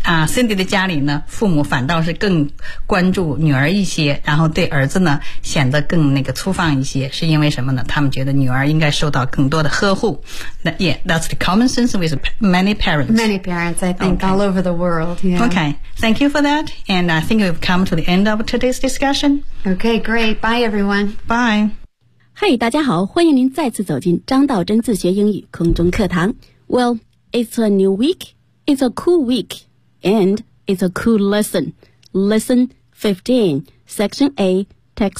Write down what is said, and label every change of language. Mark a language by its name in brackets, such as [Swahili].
[Chinese] Cindy 的家里呢，父母反倒是更关注女儿一些，然后对儿子呢显得更那个粗放一些，是因为什么呢？他们觉得女儿应该受到更多的呵护。 [English] Yeah, that's the common sense with many parents. Many parents, I think,、 all over the world. Yeah. Okay. Thank you for that, and I think we've come to the end of today's discussion. Okay, great. Bye, everyone. Bye. [Chinese] Hey, 大家好，欢迎您再次走进张道真自学英语空中课堂。 [English] Well, it's a new week, it's a cool week, and it's a cool lesson. Lesson 15, Section A, Text